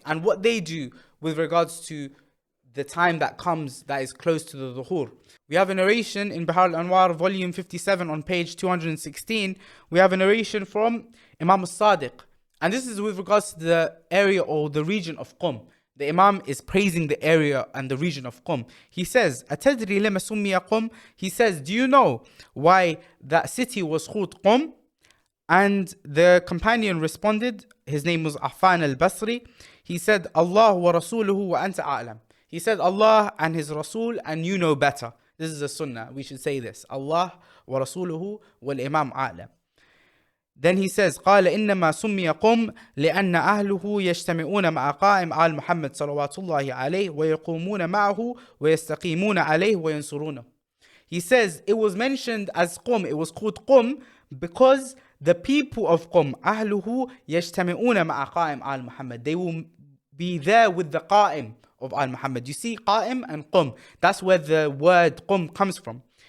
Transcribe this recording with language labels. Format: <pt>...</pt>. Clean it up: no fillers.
<en>And what they do with regards to the time that comes that is close to the Dhuhr. We have a narration in Bihar al-Anwar, volume 57 on page 216. We have a narration from Imam al-Sadiq. And this is with regards to the area or the region of Qum. The Imam is praising the area and the region of Qum.</en> <ar>He says, أَتَدْرِي لَمَا سُمِّيَ قُمْ?</ar> <en>He says, do you know why that city was called Qum? And the companion responded, his name was Affan al-Basri. He said,</en> <ar>Allah wa rasuluhu wa anta a'lam.</ar> <en>He said, Allah and his Rasul, and you know better. This is a sunnah. We should say this.</en> <ar>Allah wa rasuluhu wal imam a'lam. Then he says, قال إنما سمي قم لأن أهله يجتمعون مع قائم آل محمد صلوات الله عليه ويقومون معه ويستقيمون عليه وينصرونه.</ar> <en>He says, it was mentioned as Qum, it was called Qum because the people of Qum,</en> <ar>أهله يجتمعون مع قائم آل محمد.</ar> <en>They will be there with the Qa'im of Al Muhammad. You see Qa'im and Qum. That's where the word Qum comes from.</en>